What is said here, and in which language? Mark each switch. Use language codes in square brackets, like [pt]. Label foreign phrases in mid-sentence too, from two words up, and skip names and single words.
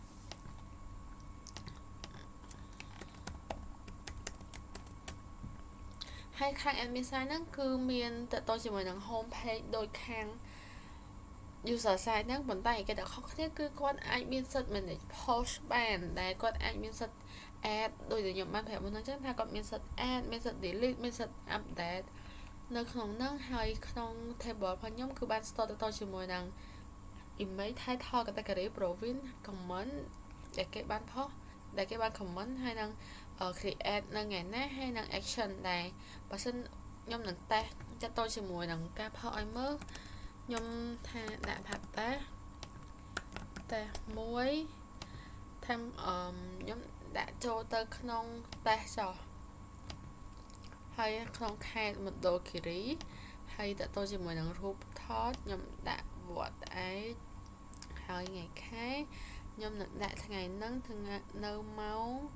[km] ហើយខាង [en] admin side [km] ហ្នឹងគឺមានតទៅជាមួយនឹង [en] home page [km] ដូចខាង [en] user side [km] ហ្នឹងប៉ុន្តែគេតែខុសគ្នាគឺគាត់អាចមានសិទ្ធិ [en] manage post [km] បានដែលគាត់អាចមានសិទ្ធិ add ដូចដែលខ្ញុំបានប្រាប់មុនហ្នឹងចឹងថាគាត់មានសិទ្ធិ add មានសិទ្ធិ delete មានសិទ្ធិ update នៅក្នុងហ្នឹងហើយក្នុង table របស់ខ្ញុំគឺបាន store ទៅ ជាមួយនឹង [en] image title category province comment [km] ដែលគេបានផុសដែលគេបាន comment ហើយនឹង create នៅថ្ងៃណាហើយ នឹង action ដែលបើសិនខ្ញុំនឹង test ចាត់តជាមួយនឹងការផុសឲ្យមើលខ្ញុំថាដាក់ថាតេស្តមួយថាខ្ញុំដាក់ចូលទៅក្នុង test ចុះហើយក្នុងខេត្តមណ្ឌលគិរីហើយតទៅជាមួយនឹងរូបថតខ្ញុំដាក់វត្តឯកហើយថ្ងៃខែខ្ញុំនឹងដាក់ថ្ងៃហ្នឹងថ្ងៃនៅម៉ោង